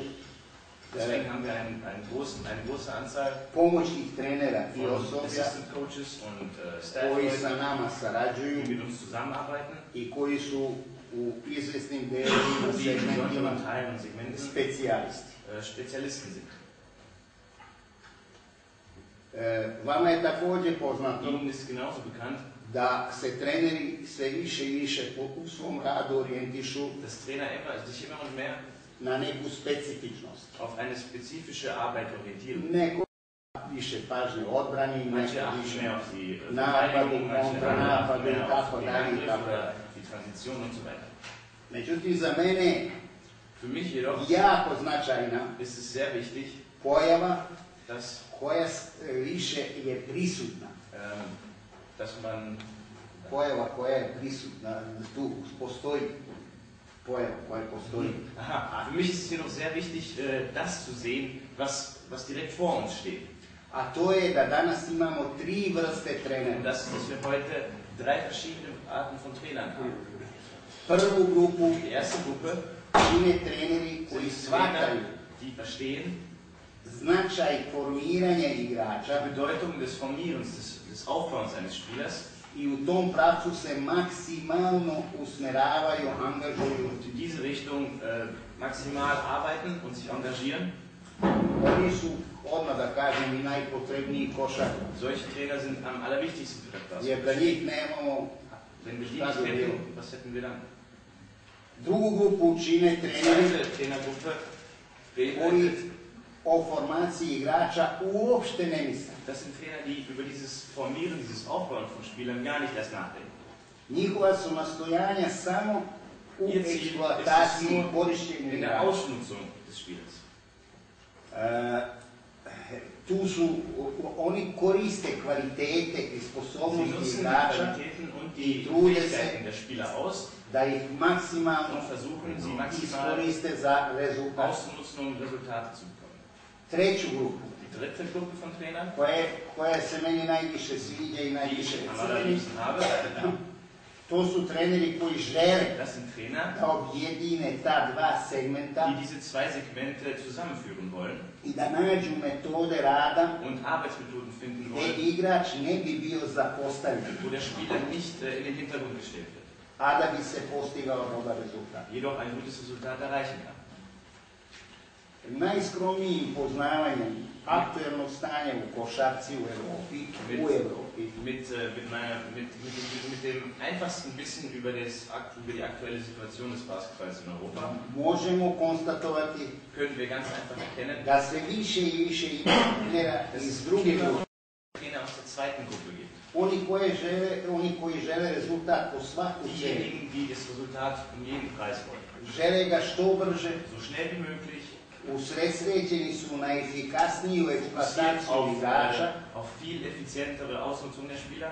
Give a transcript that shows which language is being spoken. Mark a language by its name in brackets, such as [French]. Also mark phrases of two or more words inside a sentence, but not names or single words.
[German] Deswegen haben wir eine große Anzahl [Serbian] pomoćnih trenera i [German] von [Serbian] osoblja [English] Assistant Coaches [German] und [Serbian] koji sa [German] Staff-Leuten, [Serbian] nama sarađuju [German] die mit uns zusammenarbeiten, [Serbian] i koji su u izvesnim delovima, [German] die in [Serbian] segmentima [German] besonderen Teilen und Segmenten [Serbian] specijalisti. [German] Spezialisten sind. [Serbian] Vama je također poznato [German] Ihnen ist genauso bekannt, [Serbian] da se treneri sve više i više u svom radu orijentišu [German] dass Trainer sich immer und mehr [Serbian] na neku specifičnost. [German] auf eine spezifische Arbeit orientieren. [Serbian] Neko više pažnje odbrani, [German] Manche [Serbian] neko [German] achten [Serbian] više [German] mehr auf die [Serbian] napadu, [German] Verteidigung, manche [Serbian] kontranapadu [German] achten [Serbian] i [German] mehr auf [Serbian] tako [German] den [Serbian] dalje i [German] Angriff [Serbian] tako [German] oder [Serbian] dalje. [German] die Transition und so weiter. [Serbian] Međutim, za mene [German] Für mich jedoch [Serbian] jako značajna [German] ist es sehr wichtig, [Serbian] pojava [German] dass, [Serbian] koja više je prisutna. [German] dass man [Serbian] Pojava koja je prisutna, tu postoji pojava koja postoji. [German] Aha, für mich ist es jedoch sehr wichtig, das zu sehen, was direkt vor uns steht. [Serbian] A to je da danas imamo 3 vrste [German] Und [Serbian] trenera. [German] das ist, dass wir heute 3 verschiedene Arten von Trainern haben. [Serbian] Prvu grupu [German] Die erste Gruppe [Serbian] čine treneri koji [German] sind [Serbian] shvataju [German] Trainer, die verstehen [Serbian] značaj formiranja igrača [German] die Bedeutung des Formierens, des Aufbauens eines Spielers [Serbian] i u tom pravcu se maksimalno usmeravaju, angažuju. [German] und in diese Richtung maximal arbeiten und sich engagieren. [Serbian] Oni su, odmah da kažem, i najpotrebniji košar, [German] Solche Trainer sind am allerwichtigsten für das [Serbian] jer da [German] Basketball. [Serbian] njih nemamo. [German] Wenn wir die nicht hätten, was hätten wir dann? [Serbian] Drugu grupu čine [German] Die [Serbian] treneri [German] zweite Trainergruppe [Serbian] koji [German] beinhaltet, [Serbian] o formaciji igrača uopšte ne misle. [German] das sind Trainer, die über dieses Formieren, dieses Aufbauen von Spielern gar nicht erst nachdenken. [Serbian] Njihova su nastojanja samo u [German] Ihr Ziel ist es [Serbian] eksploataciji [German] nur [Serbian] korišćenju [German] in der [Serbian] igrača. [German] Ausnutzung des Spielers. [Serbian] Tu su, oni koriste kvalitete i [German] Sie [Serbian] sposobnosti [German] nutzen die [Serbian] igrača [German] Qualitäten und die Trude Fähigkeiten der Spieler aus [Serbian] da ih maksimalno [German] und versuchen, sie maximal [Serbian] iskoriste za rezultat. [German] auszunutzen, um Resultate zu bekommen. [Serbian] Treću grupu, [German] Die dritte Gruppe von Trainern, [Serbian] koja se meni najviše sviđa i [German] die [Serbian] najviše [German] ich am [Serbian] ceni, [German] allerliebsten habe, [Serbian] to su treneri koji žele [German] das sind Trainer, [Serbian] da objedine ta dva segmenta [German] die diese zwei Segmente zusammenführen wollen [Serbian] i da nađu metode rada [German] und Arbeitsmethoden finden [Serbian] gdje [German] wollen, [Serbian] igrač ne bi bio zapostavljen, [German] wo der Spieler nicht in den Hintergrund gestellt wird, [Serbian] a da bi se postigao dobar rezultat. [German] jedoch ein gutes Resultat erreichen kann. [Serbian] Najskromnijim poznavanjem aktuelnog stanja u košarci u Europi, [German] mit dem einfachsten Wissen über die aktuelle Situation des Basketballs in Europa [Serbian] možemo konstatovati [German] können wir ganz einfach erkennen, [Serbian] da se više i više ima trenera iz druge grupe. [German] Trainer aus der zweiten Gruppe gibt. [Serbian] Oni koji žele rezultat po svaku cijenu. [German] Diejenigen, die das Resultat um jeden Preis wollen. [Serbian] Žele ga što brže. [German] So schnell wie möglich. [Serbian] Usredsređeni su na efikasniju eksploataciju igrača [German] auf viel effizientere Ausnutzung der Spieler